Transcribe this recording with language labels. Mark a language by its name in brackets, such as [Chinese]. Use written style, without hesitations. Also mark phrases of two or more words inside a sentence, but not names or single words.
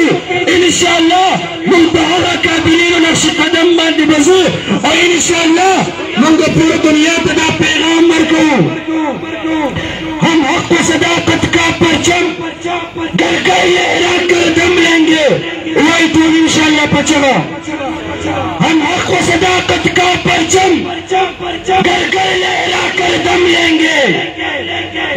[Arabic] انشاءالله [Pashto] موږ په هغه اکابرینو نقش قدم باندې به ځو او [Arabic] انشاءالله [Pashto] موږ پوره دنیا ته دا پیغام ورکوو [Urdu] ہم حق و صداقت کا پرچم گر کر لہرا کر دم لیں گے. وہی تو [Arabic] انشاءاللہ [Urdu] پچھڑا ہم حق و صداقت کا پرچم گر کر لہرا کر دم لیں گے.